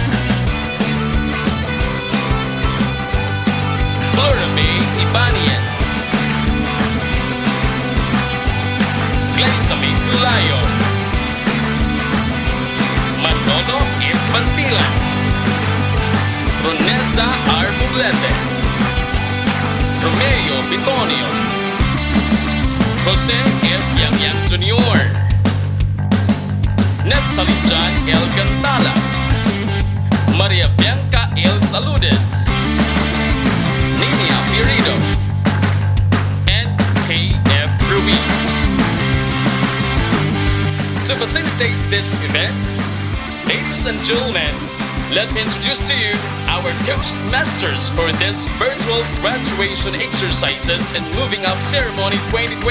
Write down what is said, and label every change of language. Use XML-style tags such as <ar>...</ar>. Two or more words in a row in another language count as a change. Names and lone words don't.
<en>Flora May Ibanez, Gleisami Pulayo, Manolo Infantilan, Ronesa Arbulete, Romeo Bitonio, Jose F. Yang Jr., Natalie John L. Gantala, Maria Bianca L. Saludes, Ninia Pirido, and K.F. Ruiz. To facilitate this event, ladies and gentlemen, let me introduce to you our Toastmasters for this virtual graduation exercises and moving up ceremony 2021.</en>